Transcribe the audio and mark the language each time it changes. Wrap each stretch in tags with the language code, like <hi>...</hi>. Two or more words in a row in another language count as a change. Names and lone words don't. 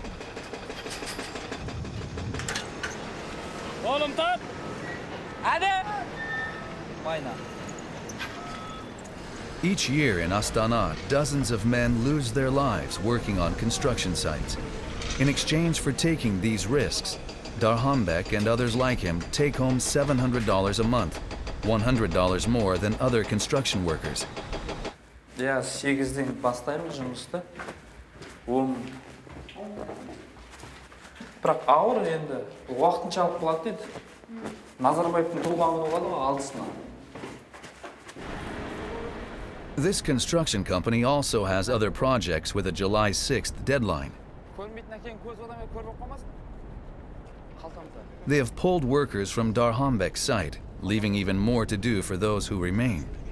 <en>Each year in Astana, dozens of men lose their lives working on construction sites. In exchange for taking these risks, Darhambek and others like him take home $700 a month, $100 more than other construction workers.</en> <kk>Я 8-ден бастаймын жұмысты. Бірақ ауыр енді, уақытынша алып қалады дейді. Назарбаевтың туылғаны болған ғой алдысынан.</kk> <en>This construction company also has other projects with a July 6th deadline. They have pulled workers from Darhambek's site, leaving even more to do for those who remain.</en>